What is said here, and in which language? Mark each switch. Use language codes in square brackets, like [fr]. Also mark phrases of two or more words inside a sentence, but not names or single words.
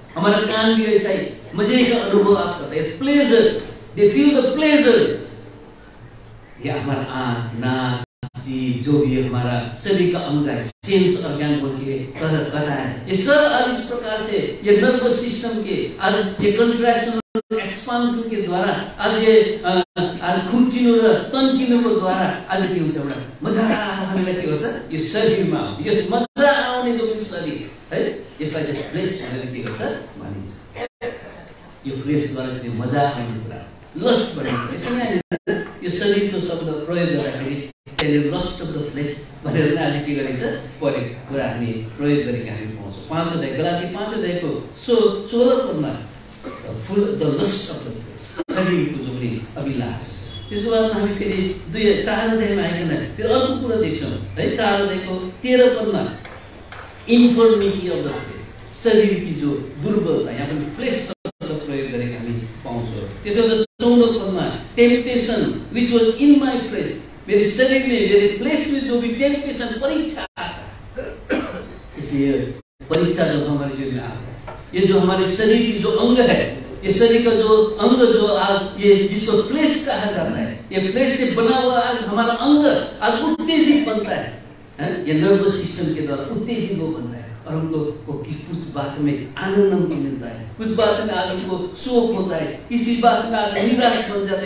[hi] हमारा कान भी ऐसा ही मजे का अनुभव आज करता है, प्लेजर, [en] they feel the pleasure. [hi] ये हमारा आंख, नाक, जीभ, जो भी हमारा शरीर का अंग है, [en] sense organ [hi] बोल के कहता है, ये सब आज इस प्रकार से ये [en] nervous system [hi] के आज ये [en] contraction expansion [hi] के द्वारा आज ये आज [ne] खुम्चिनु र तन्किनुको द्वारा आज के हुन्छ, एउटा मजा हामीलाई के गर्छ, यो शरीरमा आउँछ। यो मजा आउने जो पनि शरीर है, यसलाई चाहिँ फ्लेश भनेर के गर्छ भनिन्छ। यो फ्लेश द्वारा चाहिँ मजा आउने कुरा, लस्ट भनेको यसैले यो शरीरको शब्द प्रयोग गर्दाखेरि त्यसले [en] lust of the flesh [ne] भनेर आज के गरेको छ, परेको कुरा हामी प्रयोग गरेका हामी पाउँछौँ। 5 अध्याय गलाती 5 अध्यायको 16 पदमा [en] fulfil the lust of the flesh, [ne] शरीरको जो पनि अभिलाष छ। त्यसको बादमा हामी फेरि 4 अध्यायमा आइकन फेरि अर्को कुरा देख्छौँ है। 4 अध्यायको 13 पदमा [en] infirmity of the flesh, [hi] शरीर की जो दुर्बलता, [ne] यहाँ पनि फ्लेश शब्द प्रयोग गरेका हामी पाउँछौँ। त्यसो 14 पदमा [en] temptation which was in my flesh, [hi] मेरे शरीर में, मेरे फ्लेश में जो भी टेम्पटेशन, परीक्षा आता है। इसलिए परीक्षा जब हमारे जीवन में आता है, ये जो हमारे शरीर की जो अंग है, ये शरीर का जो अंग जो आज ये जिसको फ्लेश कहा जाता है, ये फ्लेश से बना हुआ आज हमारा अंग आज उत्तेजित बनता है, ये [en] nervous system [hi] के द्वारा उत्तेजित वो बनता है और हमको कुछ बात में आनंद हमको मिलता है, कुछ बात में आज हमको शोक होता है, किसी बात में आज निराश बन जाता है।